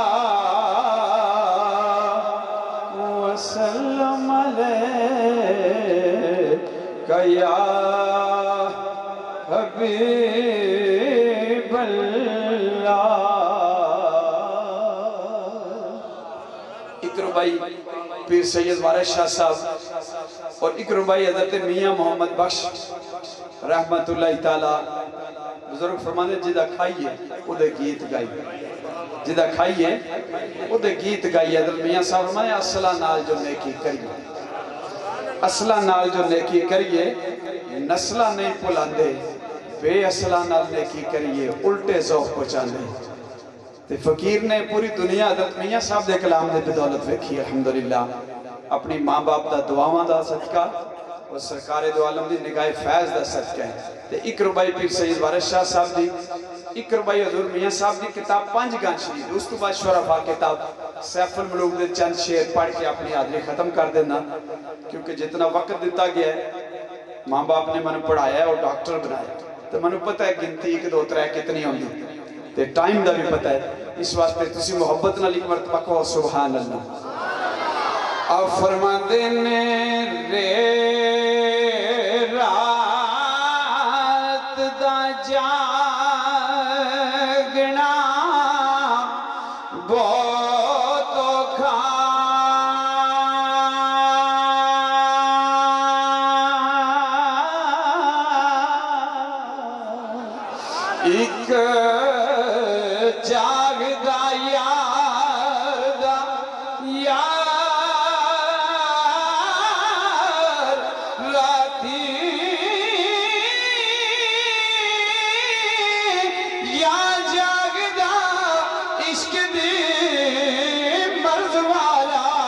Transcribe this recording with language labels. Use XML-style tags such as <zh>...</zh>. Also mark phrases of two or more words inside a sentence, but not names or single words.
<ar>وسلم علیکہ یا حبیب اللہ</ar> <pa>اکرم بھائی پیر سید وارث شاہ صاحب اور اکرم بھائی حضرت میاں محمد بخش رحمت اللہ تعالی بزرگ فرمانے جدہ کھائیے او دے گیت گائیے جدہ کھائیے او دے گیت گائیے حضرت میاں صاحب فرمانے اصلہ نال جو نیکی کریے اصلہ نال جو نیکی کریے نسلہ نہیں پلاندے بے اصلہ نال نیکی کریے الٹے ذوق پہنچاندے تے فقیر نے پوری دنیا حضرت میاں صاحب دے کلام دے بدولت ویکھی الحمدللہ اپنی ماں باپ دا دعاواں دا صدقہ اور سرکار دو عالم دی نگاہ فیض دا صدقہ ہے تے اکرم بھائی پیر سید وارث شاہ صاحب دی اکرم بھائی حضور میاں صاحب دی کتاب 5 گان شریف اس تو بعد شرفا کتاب سیف الملوک دے چند شیر پڑھ کے اپنی حاضری ختم کر دینا، کیونکہ جتنا وقت دیتا گیا ہے ماں باپ نے منو پڑھایا ہے اور ڈاکٹر بنایا تو منو پتہ ہے گنتی 1 2 3 کتنی ہوندی تے ٹائم دا بھی پتہ ہے، اس واسطے تسی محبت نال ایک مرتبہ کہو</pa> <ar>سبحان اللہ۔</ar> <pa>اب فرماندے نے رے رات دا جاگنا بہت اوکھا، ایک جاگدا یار دا یار راتی یا جاگدا عشق دی مرض والا</pa>